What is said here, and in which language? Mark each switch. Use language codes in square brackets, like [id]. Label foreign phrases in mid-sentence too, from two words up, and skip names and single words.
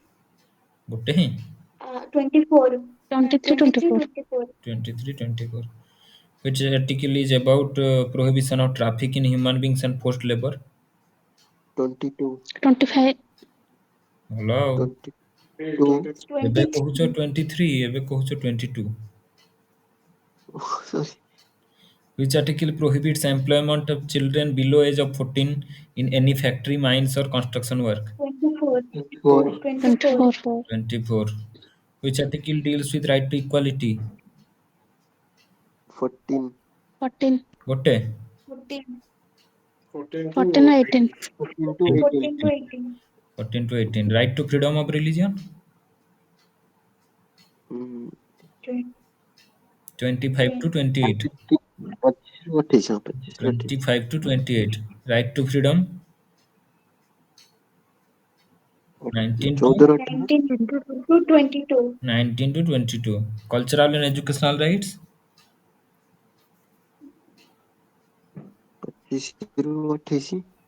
[or] ଗୋଟେ ହି? [en] 24. 23, 23, 24. 24. 23, 24. Which article is about prohibition of traffic in human beings and forced labor? 22. 25. Hello. 22. [or] ଏବେ କହୁଛ [en] 23. [or] 23, ଏବେ କହୁଛ 22. [en] Sorry. Which article prohibits employment of children below age of 14 in any factory, mines or construction work? 24. 24. 24. 24. 24. Which article deals with right to equality? 14. 14. Gotte? 14. 14 or 18. 14 to 18. 14 to 18. 14 to 18. Right to freedom of religion? Hmm. 25 to 28. [or] 25 ରୁ 28 ହଁ 25 ରୁ 28 [en] 25 to 28. Right to freedom? 19 to [or] 14 ରୁ 18 [en] 19 to 22. 19 to 22. Cultural and educational rights? [or] 25 ରୁ 28